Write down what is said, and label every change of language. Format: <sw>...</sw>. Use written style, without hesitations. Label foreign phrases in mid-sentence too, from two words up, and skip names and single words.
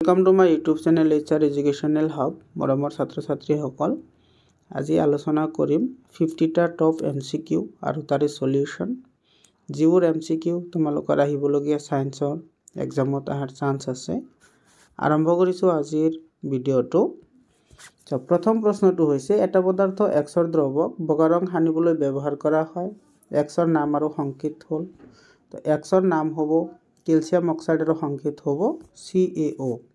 <en>Welcome to my YouTube channel</en> <as>HR एजुकेशनल हब मरমৰ ছাত্ৰ ছাত্ৰীসকল আজি আলোচনা কৰিম 50টা</as> <en>top MCQ</en> <as>আৰু তাৰে সলিউশন যিবোৰ MCQ তোমালোকৰ আহিবলগীয়া সায়েন্সৰ এক্সামত আহাৰ চান্স আছে আৰম্ভ কৰিছো আজিৰ ভিডিওটো প্ৰথম প্ৰশ্নটো হৈছে এটা পদাৰ্থ Xৰ দ্ৰৱক বগা ৰং হানিবলৈ ব্যৱহাৰ কৰা হয় Xৰ নাম আৰু সংকেত হ'ল তো Xৰ নাম হ'ব ক্যালসিয়াম অক্সাইডৰ সংকেত হ'ব CaO</as>